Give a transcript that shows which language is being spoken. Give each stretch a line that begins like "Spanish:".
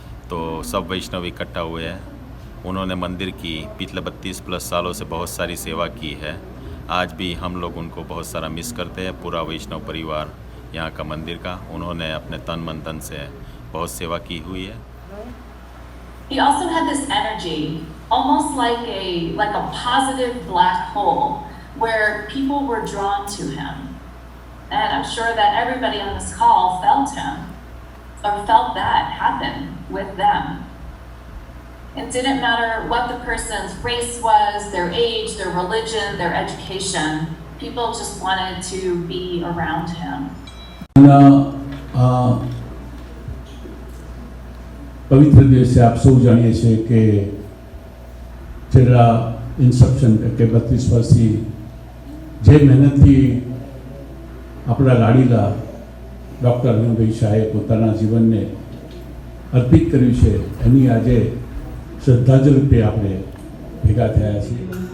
Hindi: तो सब वैष्णव इकट्ठा हुए हैं. उन्होंने मंदिर की पिछले 32+ सालों से बहुत सारी सेवा की है. आज भी हम लोग उनको बहुत सारा मिस करते हैं. पूरा वैष्णव परिवार यहाँ का मंदिर का, उन्होंने अपने तन मन धन से बहुत सेवा की हुई है.
English: He also had this energy, almost like a positive black hole, where people were drawn to him. And I'm sure that everybody on this call felt him, or felt that happen with them. It didn't matter what the person's race was, their age, their religion, their education. People just wanted to be around him.
Gujarati: પવિત્ર દિવસે આપ સૌ જાણીએ છીએ કે છેલ્લા inception કે 32 વર્ષથી જે મહેનતથી આપણા લાડીલા ડૉક્ટર અરવિંદભાઈ શાહે પોતાના જીવનને અર્પિત કર્યું છે એની આજે શ્રદ્ધાંજલિ રૂપે આપણે ભેગા થયા છીએ.